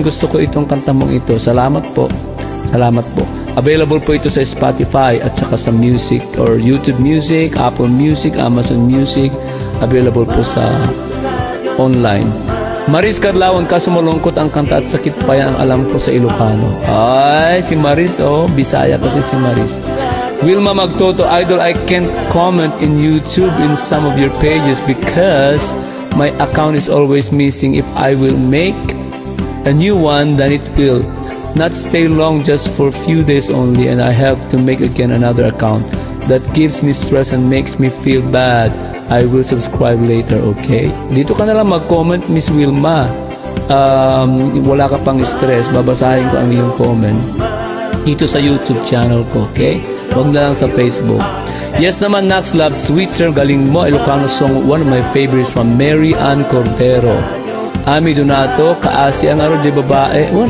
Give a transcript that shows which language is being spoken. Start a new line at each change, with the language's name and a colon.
Filipino: Gusto ko itong kanta mong ito. Salamat po. Available po ito sa Spotify at saka sa Music or YouTube Music, Apple Music, Amazon Music. Available po sa online. Maris Carlaon, kaso malungkot ang kanta at sakit pa yan ang alam ko sa Ilocano. Ay, si Maris, Bisaya kasi si Maris.
English: Wilma Magtoto, Idol, I can't comment in YouTube in some of your pages because my account is always missing. If I will make a new one, then it will not stay long, just for a few days only, and I have to make again another account. That gives me stress and makes me feel bad. I will subscribe later, okay?
Filipino: Dito ka na lang mag-comment, Miss Wilma. Wala ka pang stress, babasahin ko ang iyong comment dito sa YouTube channel ko, okay? Huwag na lang sa Facebook.
English: Yes naman, Nax Love, Sweet Sir, galing mo. Ilocano song, one of my favorites from Mary Ann Cordero.
Iloko: Ami Donato, kaasi ang araw di babae.